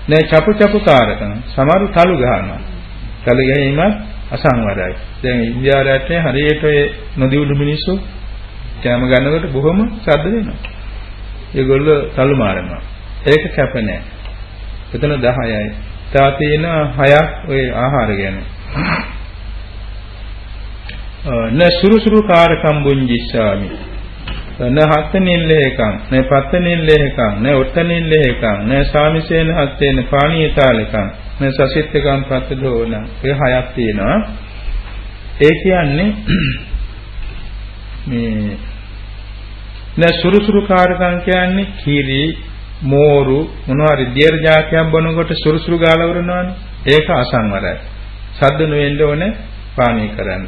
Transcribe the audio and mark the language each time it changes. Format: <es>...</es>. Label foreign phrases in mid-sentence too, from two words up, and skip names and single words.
<si>නෑ චපු චපු කාරකම්. සමහර තලු ගහනවා. තලු ගැනීමත් අසංවරයි. දැන් ඉන්දියාව රටේ හරියට ඒ නොදියුණු මිනිස්සු කැම ගන්නකොට බොහොම ශබ්ද වෙනවා. ඒගොල්ලෝ තලු මාරනවා. ඒක කැප නෑ. එතන 10යි. තා තියෙන 6ක් ඔය ආහාර ගැන.</si> <pi>න සුරුසුරු කාරකම් බුංජිස්සාමි. න හත් නිල්ලේකං, න පත් නිල්ලේකං, න උත්ත නිල්ලේකං, න සාමිසේන හත්තේන පාණීතාලකං, න සසිට්ඨකං පත්තදෝන.</pi> <si>ඒ 6ක් තියෙනවා. ඒ කියන්නේ මේ</si> <pi>න සුරුසුරු කාරකම්</pi> <si>කියන්නේ කීරි මෝරු මොනවාරි දියර જાතියක් බොනකොට සුරුසුරු ගාලා වරනවානේ. ඒක අසංවරයි. සද්ද නොවෙන්න ඕනේ පානීය කරන්න.</si>